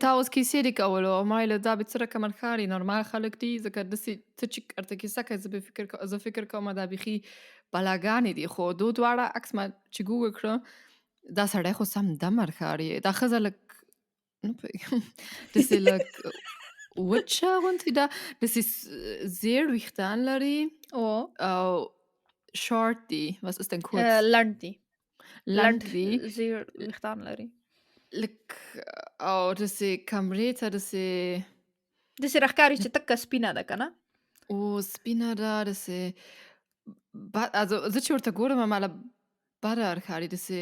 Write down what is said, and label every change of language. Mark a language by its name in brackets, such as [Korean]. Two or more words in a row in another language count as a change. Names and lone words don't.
[Pashto] تا اوس کیسې دې کولو او ما ویل دا به څه رقم ښکاري، نورمال خلک دي، ځکه داسې ته چې درته کیسه کوې زه فکر کوم دا بیخي بلاګانې دي، خو دو دواړه عکس ما چې ګوګل کړه دا سړی خو سم دمر ښکاري، دا ښځه لږ نه پوهېږم داسې لږ وچه غوندې ده، داسې زیړ ویښتان لري او شارټ دي [German] was ist denn kurz [Pashto] لنډ دي. لنډ دي زیړ ویښتان لري. لږ او داسې کمرې ته داسې داسې راښکاري چې تکه سپینه ده که نه. سپینه ده داسې also زه چې ورته ګورم ماله بده ښکاري، داسې